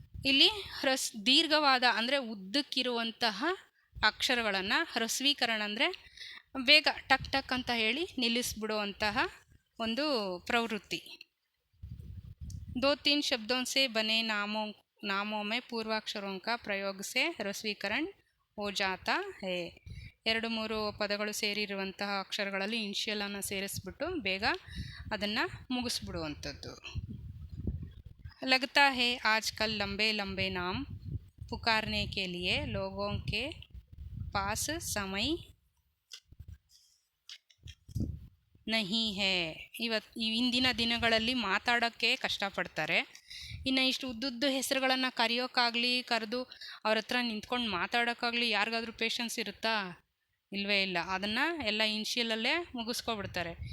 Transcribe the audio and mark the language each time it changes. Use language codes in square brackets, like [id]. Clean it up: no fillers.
[kn] ಇಲ್ಲಿ ದೀರ್ಘವಾದ ಅಂದರೆ ಉದ್ದಕ್ಕಿರುವಂತಹ ಅಕ್ಷರಗಳನ್ನು ಹ್ರಸ್ವೀಕರಣ ಅಂದರೆ ಬೇಗ ಟಕ್ ಟಕ್ ಅಂತ ಹೇಳಿ ನಿಲ್ಲಿಸ್ಬಿಡುವಂತಹ ಒಂದು ಪ್ರವೃತ್ತಿ. [hi] 2-3 शब्दों से बने नामों में पूर्वाक्षरों का प्रयोग से ह्रस्वीकरण हो जाता है. [kn] 2-3 ಪದಗಳು ಸೇರಿರುವಂತಹ ಅಕ್ಷರಗಳಲ್ಲಿ ಇನ್ಷಿಯಲನ್ನು ಸೇರಿಸ್ಬಿಟ್ಟು ಬೇಗ ಅದನ್ನು ಮುಗಿಸ್ಬಿಡುವಂಥದ್ದು. [hi] लगता है आजकल लंबे लंबे नाम पुकारने के लिए लोगों के पास समय नहीं है. [kn] ಇಂದಿನ ದಿನಗಳಲ್ಲಿ ಮಾತಾಡೋಕ್ಕೆ ಕಷ್ಟಪಡ್ತಾರೆ. ಇನ್ನು ಇಷ್ಟು ಉದ್ದುದ್ದು ಹೆಸರುಗಳನ್ನು ಕರೆದು ಅವ್ರ ಹತ್ರ ನಿಂತ್ಕೊಂಡು ಮಾತಾಡೋಕ್ಕಾಗಲಿ ಯಾರಿಗಾದ್ರೂ ಪೇಷನ್ಸ್ ಇರುತ್ತಾ? ಇಲ್ಲವೇ ಇಲ್ಲ. ಅದನ್ನು ಎಲ್ಲ ಇನ್ಷಿಯಲಲ್ಲೇ ಮುಗಿಸ್ಕೊಬಿಡ್ತಾರೆ.